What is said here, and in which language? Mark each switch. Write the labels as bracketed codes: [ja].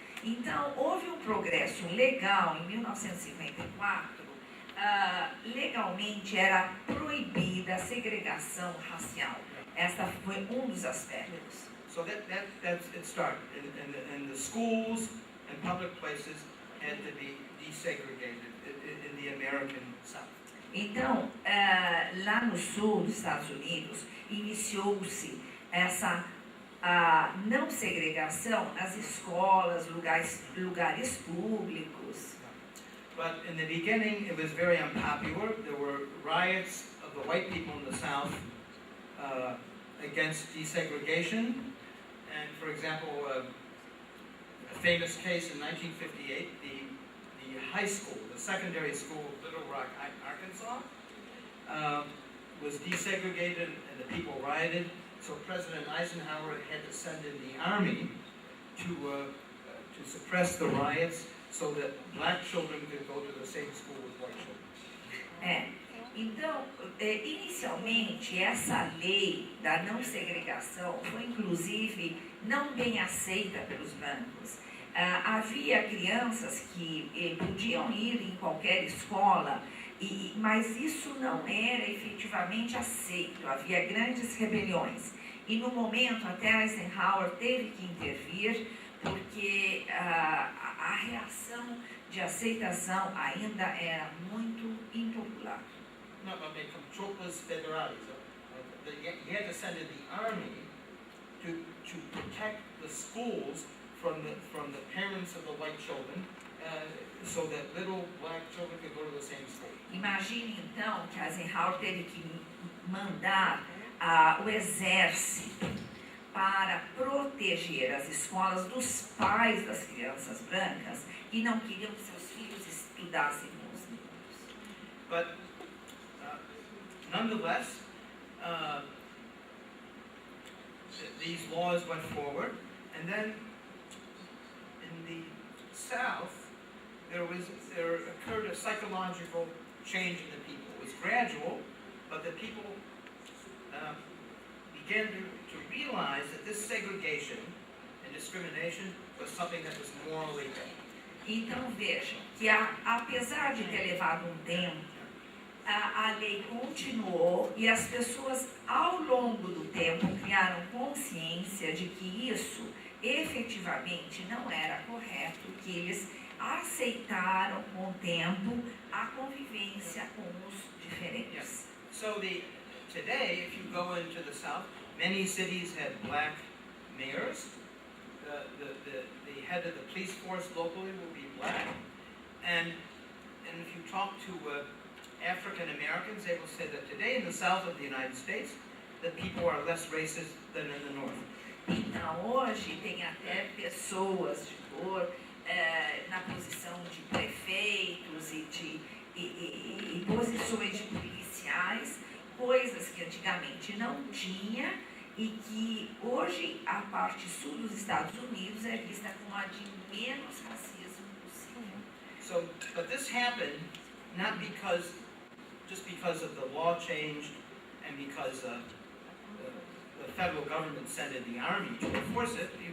[pt] Então, houve um progresso legal em 1954, legalmente era proibida a segregação racial. Esta foi um dos aspectos. [en] So that's it started. And the schools and public places had to be desegregated in the American South. [pt] Então, lá no sul dos Estados Unidos, iniciou-se essa não segregação nas escolas, lugares públicos. [en] But in the beginning, it was very unpopular. There were riots of the white people in the South against desegregation. And for example, a famous case in 1958, the high school, the secondary school of Little Rock, Arkansas, was desegregated and the people rioted. So President Eisenhower had to send in the army to suppress the riots so that black children could go to the same school with white children. [pt] Então, inicialmente, essa lei da não segregação foi, inclusive, não bem aceita pelos brancos. Havia crianças que podiam ir em qualquer escola, mas isso não era efetivamente aceito. Havia grandes rebeliões. E, no momento, até Eisenhower teve que intervir, porque a reação de aceitação ainda era muito impopular. [es] No, tropas federales. [en] He had to send in the army to protect the schools from the parents of the white children, so that little black children could go to the same school. [pt] Imagine então que Eisenhower teve que mandar o exército para proteger as escolas dos pais das crianças brancas que não queriam que seus filhos estudassem com os negros. [en] But nonetheless, these laws went forward, and then in the South, there occurred a psychological change in the people. It was gradual, but the people began to realize that this segregation and discrimination was something that was morally bad. [pt] Então vejam que apesar de ter levado um tempo, a lei continuou e as pessoas ao longo do tempo criaram consciência de que isso efetivamente não era correto, que eles aceitaram com o tempo a convivência com os diferentes. [en] So today, if you go into the South, many cities have black mayors. The head of the police force locally will be black. And if you talk to African Americans, they will say that today in the South of the United States, that people are less racist than in the North. [pt] Então, hoje tem até pessoas de cor na posição de prefeitos e posições de policiais, coisas que antigamente não tinha e que hoje a parte sul dos Estados Unidos é vista como a de menos racismo possível. [en] So, but this happened not just because of the law changed and because the federal government sent in the army to enforce it.